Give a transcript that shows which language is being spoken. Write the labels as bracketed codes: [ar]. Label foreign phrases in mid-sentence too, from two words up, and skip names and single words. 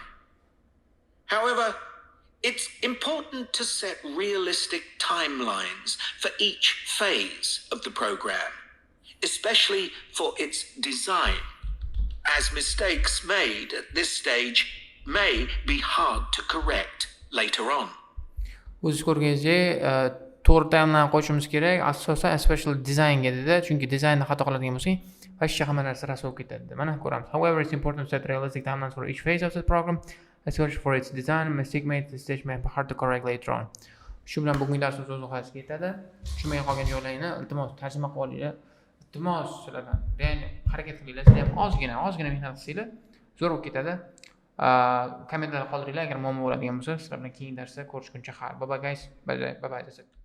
[en] However, it's important to set realistic timelines for each phase of the program, especially for its design, as mistakes made at this stage may be hard to correct later on. [uz] O'z ko'rgangizda to'g'ri timeline qo'yishimiz kerak. Asosan especially designga dedi, chunki dizaynni xato qiladigan bo'lsak, hech hamma narsa rasvo bo'lib ketadi. Mana ko'ramiz. [en] However, it's important to set realistic timelines for each phase of the program, especially for its design. Mistake made at this stage may be hard to correct later on. [uz] Shu bilan bugungi darsimiz o'z oxiriga yetadi. Tushunmagan qolgan joylaringni iltimos tarjima qilib olinglar. Iltimos sizlardan. Ya'ni harakat qilinglar. Sizlar ham ozgina mehnat qilsanglar, zo'r bo'lib ketadi. Kommentlarga qoldiringlar agar muammo bo'ladigan bo'lsa. Sizlar bilan keyingi darsda ko'rishguncha xayr. [en] Bye bye guys. Bye bye.